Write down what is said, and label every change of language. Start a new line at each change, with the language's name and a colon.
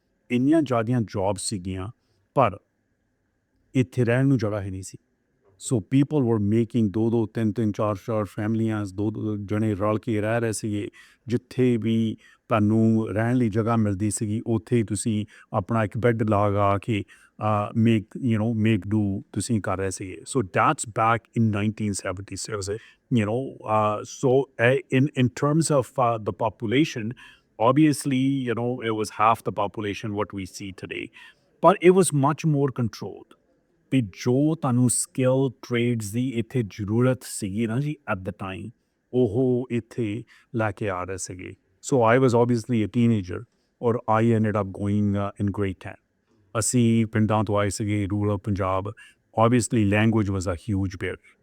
Punjabi: ਇੰਨੀਆਂ ਜ਼ਿਆਦੀਆਂ ਜੌਬਸ ਸੀਗੀਆਂ ਪਰ ਇੱਥੇ ਰਹਿਣ ਨੂੰ ਜਗ੍ਹਾ ਹੀ ਨਹੀਂ ਸੀ।
English: so people were making
Punjabi: 2-2, 3-3, 4-4 ਫੈਮਲੀਆਂ, 2-2 ਜਣੇ ਰਲ ਕੇ ਰਹਿ ਰਹੇ ਸੀਗੇ। ਜਿੱਥੇ ਵੀ ਤੁਹਾਨੂੰ ਰਹਿਣ ਲਈ ਜਗ੍ਹਾ ਮਿਲਦੀ ਸੀਗੀ ਉੱਥੇ ਹੀ ਤੁਸੀਂ ਆਪਣਾ ਇੱਕ ਬੈੱਡ ਲਗਾ ਕੇ ਮੇਕ ਡੂ ਤੁਸੀਂ ਕਰ ਰਹੇ ਸੀਗੇ।
English: So that's back in 1976, so in terms of the population, obviously, it was half the population what we see today, but it was much more controlled.
Punjabi: ਵੀ ਜੋ ਤੁਹਾਨੂੰ ਸਕਿੱਲ ਟ੍ਰੇਡਸ ਦੀ ਇੱਥੇ ਜ਼ਰੂਰਤ ਸੀਗੀ ਨਾ ਜੀ
English: at the time,
Punjabi: ਉਹ ਇੱਥੇ ਲੈ ਕੇ ਆ ਰਹੇ ਸੀਗੇ।
English: So I was obviously a teenager or I ended up going in grade 10।
Punjabi: ਅਸੀਂ ਪਿੰਡਾਂ ਤੋਂ ਆਏ ਸੀਗੇ, ਰੂਰਲ ਪੰਜਾਬ।
English: Obviously language was a huge barrier.